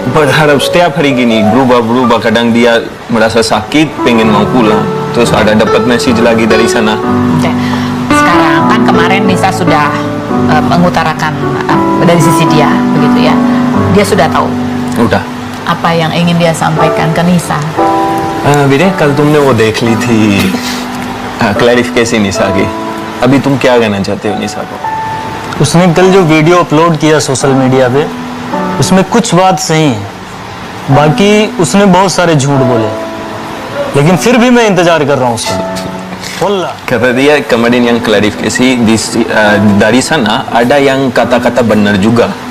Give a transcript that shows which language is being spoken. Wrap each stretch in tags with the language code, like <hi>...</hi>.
<id>Berharap setiap hari gini berubah-berubah, kadang dia merasa sakit pengen mau pulang, terus ada dapat message lagi dari sana. Oke. Sekarang kan kemarin Nisa sudah mengutarakan dari sisi dia, begitu ya. Dia sudah tahu Udah. apa yang ingin dia sampaikan ke Nisa.</id> <hi>विनय कल तुमने वो देख ली थी clarification निशा की, अभी तुम क्या कहना चाहते हो निशा को? उसने कल जो वीडियो अपलोड किया सोशल मीडिया पे, उसमें कुछ बात सही है, बाकी उसने बहुत सारे झूठ बोले, लेकिन फिर भी मैं इंतजार कर रहा हूँ उसका.</hi> <ar>Wallah.</ar> <id>Kata dia kemarin yang klarifikasi dari sana ada yang kata-kata benar juga.</id>